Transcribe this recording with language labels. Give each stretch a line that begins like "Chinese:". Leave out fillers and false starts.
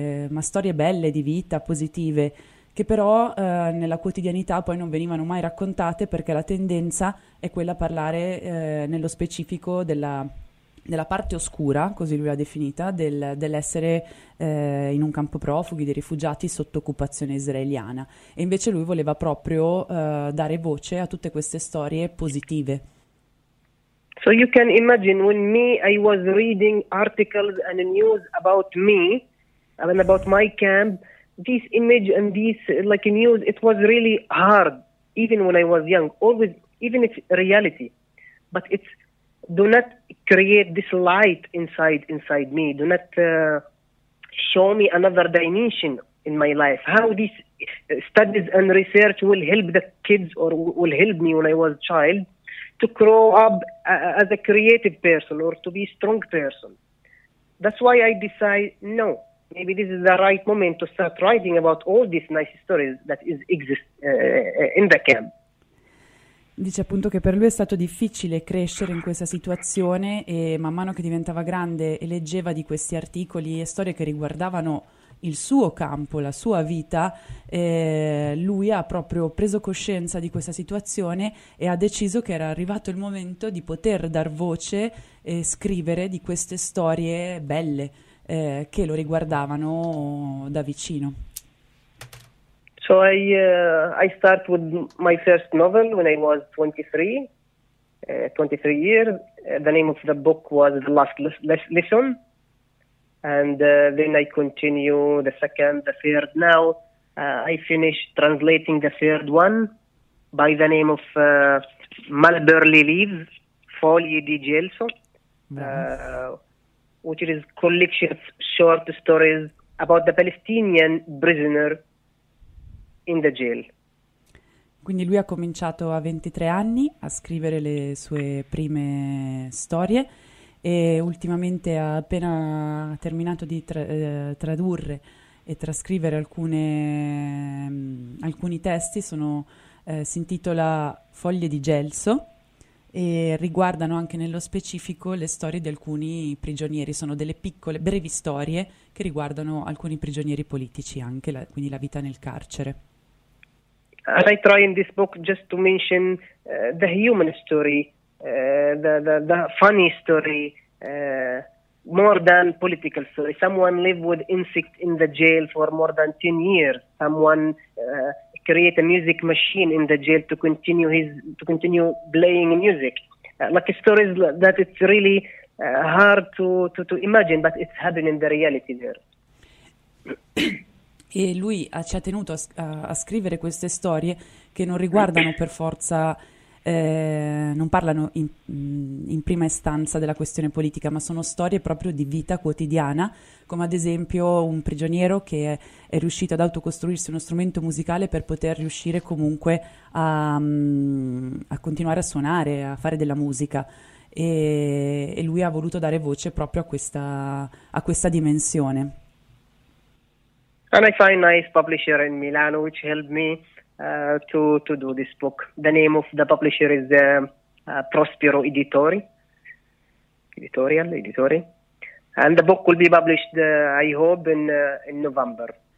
Italian: ma storie belle di vita, positive, che però nella quotidianità poi non venivano mai raccontate perché la tendenza è quella a parlare nello specifico della parte oscura, così lui l'ha definita, dell'essere in un campo profughi, dei rifugiati sotto occupazione israeliana. E invece lui voleva proprio dare voce a tutte queste storie positive.
English: So you can imagine when me I was reading articles and news about me and about my camp, this image and this like news, it was really hard even when I was young, always, even if reality, but it's do not create this light inside me. Do not show me another dimension in my life. How these studies and research will help the kids or will help me when I was a child to grow up as a creative person or to be a strong person. That's why I decide, no, maybe this is the right moment to start writing about all these nice stories that exist in the camp.
Italian: Dice appunto che per lui è stato difficile crescere in questa situazione e man mano che diventava grande e leggeva di questi articoli e storie che riguardavano il suo campo, la sua vita, lui ha proprio preso coscienza di questa situazione e ha deciso che era arrivato il momento di poter dar voce e scrivere di queste storie belle che lo riguardavano da vicino.
English: So I start with my first novel when I was 23 years. The name of the book was The Last Lesson. And then I continue the second, the third. Now I finish translating the third one by the name of Mulberry Leaves, Folie di Gelso, which is a collection of short stories about the Palestinian prisoner in the jail.
Italian: Quindi lui ha cominciato a 23 anni a scrivere le sue prime storie e ultimamente ha appena terminato di tradurre e trascrivere alcuni testi, si intitola Foglie di Gelso e riguardano anche nello specifico le storie di alcuni prigionieri, sono delle piccole, brevi storie che riguardano alcuni prigionieri politici anche, quindi la vita nel carcere.
English: And I try in this book just to mention the human story, the funny story, more than political story. Someone lived with insects in the jail for more than 10 years. Someone create a music machine in the jail to continue playing music. Like stories that it's really hard to imagine, but it's happening in the reality there.
Italian: E lui ci ha tenuto a scrivere queste storie che non riguardano per forza, non parlano in prima istanza della questione politica, ma sono storie proprio di vita quotidiana, come ad esempio un prigioniero che è riuscito ad autocostruirsi uno strumento musicale per poter riuscire comunque a continuare a suonare, a fare della musica. E lui ha voluto dare voce proprio a questa dimensione.
English: And I find a nice publisher in Milano, which helped me to do this book. The name of the publisher is Prospero Editori, Editori. And the book will be published, I hope, in November.